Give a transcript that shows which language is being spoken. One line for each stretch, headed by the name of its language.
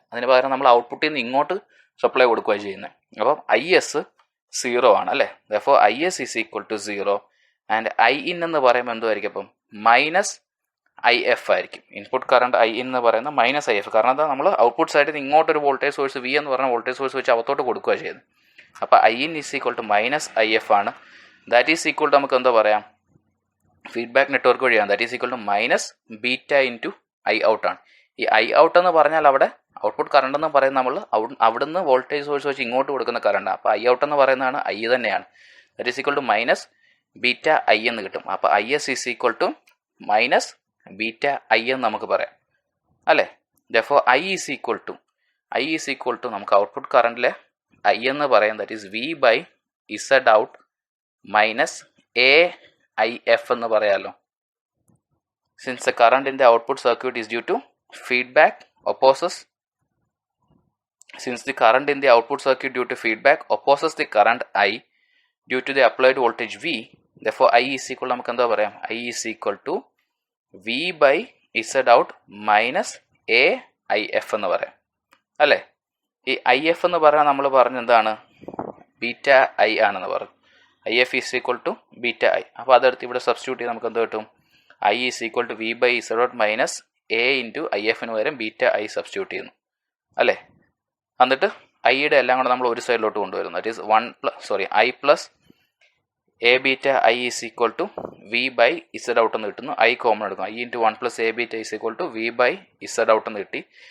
Malayalam: അതിന് പകരം നമ്മൾ ഔട്ട്പുട്ടിൽ നിന്ന് ഇങ്ങോട്ട് സപ്ലൈ കൊടുക്കുകയാണ് ചെയ്യുന്നത്. അപ്പം IS 0 ആണ് അല്ലേ. അപ്പോൾ
English: IS is equal to 0
Malayalam: and IN എന്ന് പറയുമ്പോൾ എന്തുമായിരിക്കും? അപ്പം -IF ആയിരിക്കും. ഇൻപുട്ട് കറണ്ട് IN എന്ന് പറയുന്നത് -IF. കാരണം എന്താ, നമ്മൾ ഔട്ട്പുട്ട് സൈഡിൽ നിന്ന് ഇങ്ങോട്ടൊരു വോൾട്ടേജ് സോഴ്സ് V എന്ന് പറഞ്ഞ വോൾട്ടേജ് സോഴ്സ് വെച്ച് അകത്തോട്ട് കൊടുക്കുക ചെയ്യുന്നത്. അപ്പോൾ IN is equal to -IF ആണ്.
English: that is equal to
Malayalam: നമുക്ക് എന്താ പറയാം, ഫീഡ്ബാക്ക് നെറ്റ്വർക്ക് വഴിയാണ്. That is equal to -β into I out ആണ്. ഈ I ഔട്ട് എന്ന് പറഞ്ഞാൽ അവിടെ ഔട്ട്പുട്ട് കറണ്ട് എന്ന് പറയുന്നത് നമ്മൾ അവിടുന്ന് വോൾട്ടേജ് സോഴ്സ് വെച്ച് ഇങ്ങോട്ട് കൊടുക്കുന്ന കറണ്ടാണ്. അപ്പോൾ I ഔട്ട് എന്ന് പറയുന്നതാണ് I തന്നെയാണ്.
English: that is equal to -βI
Malayalam: എന്ന് കിട്ടും. അപ്പോൾ IS is equal to -βI എന്ന് നമുക്ക് പറയാം അല്ലേ. Therefore I is equal to നമുക്ക് ഔട്ട്പുട്ട് കറണ്ടിലെ I എന്ന് പറയാം, that is V/Z out -AIF എന്ന് പറയാമല്ലോ.
English: since the current in the output circuit is due to feedback opposes since the current in the output circuit due to feedback opposes the current I due to the applied voltage V, therefore I is equal to
Malayalam: നമുക്ക് എന്താ പറയാം,
English: I is equal to V/Z out -AIF എന്ന് പറയാം അല്ലേ.
Malayalam: ഈ IF എന്ന് പറഞ്ഞാൽ നമ്മൾ പറഞ്ഞ എന്താണ്, βI ആണെന്ന് പറഞ്ഞു. IF is equal to βI. അപ്പോൾ അതെടുത്ത് ഇവിടെ സബ്സ്റ്റിറ്റ്യൂട്ട് ചെയ്ത് നമുക്ക് എന്ത് കിട്ടും? I is equal to V/Z out -A into IFന് പകരം βI സബ്സ്റ്റിറ്റ്യൂട്ട് ചെയ്യുന്നു അല്ലേ. എന്നിട്ട് ഐയുടെ എല്ലാം കൂടെ നമ്മൾ ഒരു സൈഡിലോട്ട് കൊണ്ടുവരുന്നു. That is I plus AβI is equal to V/Z out എന്ന് കിട്ടുന്നു. I കോമൺ എടുക്കും.
English: I into 1 plus Aβ is equal to V/Z out
Malayalam: എന്ന് കിട്ടി.